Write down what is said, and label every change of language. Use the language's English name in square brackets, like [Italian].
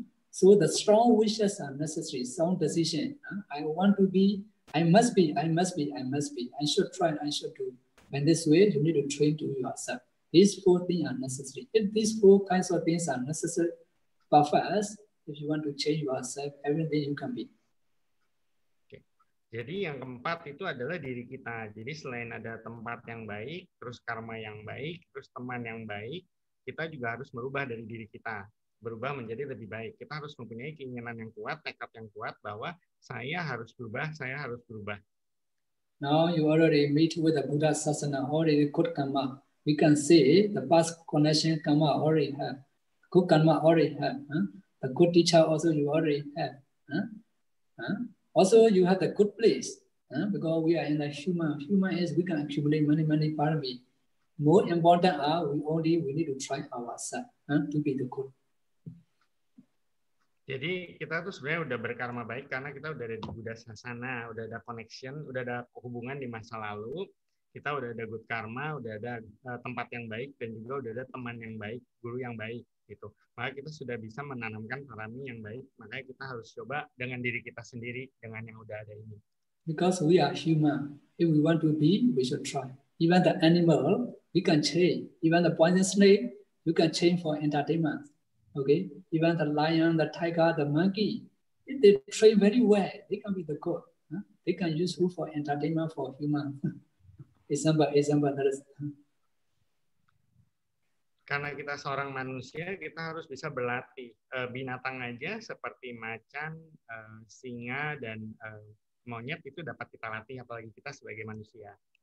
[English] So the strong wishes are necessary, strong decision. I want to be, I must be, I should try, I should do. And this way, you need to train to yourself. These 4 things are necessary. If these 4 kinds of things are necessary, but first, if you want to change yourself, everything you can be. [Indonesian] Jadi yang keempat itu adalah diri kita. Jadi selain ada tempat yang baik, terus karma yang baik, terus teman yang baik, kita juga harus merubah dari diri kita. Berubah menjadi lebih baik. Kita harus mempunyai keinginan yang kuat, tekad yang kuat bahwa saya harus berubah, saya harus berubah. [English] Now you already meet with the Buddha Sasana, already good karma. We can say the past connection karma already have. Good karma already have. The good teacher also you already have. Also you have the good place. Because we are in the human. Human is we can accumulate many parami. More important are we need to try ourselves to be the good. [Indonesian] Jadi kita tuh sebenarnya udah berkarma baik karena kita udah ada di Buddha Sasana, udah ada connection, udah ada hubungan di masa lalu, kita udah ada [English] good karma, [Indonesian] udah ada tempat yang baik, dan juga udah ada teman yang baik, guru yang baik gitu. Maka kita sudah bisa menanamkan parami yang baik. Makanya kita harus coba dengan diri kita sendiri, dengan yang udah ada ini. [English] Because we are human, if we want to be, we should try. Even the animal, we can change. Even the poison snake, you can change for entertainment. Okay, even the lion, the tiger, the monkey, if they train very well, they can be the good. They can use food for entertainment for human. Example. [Indonesian] Karena kita seorang manusia, kita harus bisa berlatih. Binatang aja seperti macan, singa, dan monyet itu dapat kita latih, apalagi kita sebagai manusia.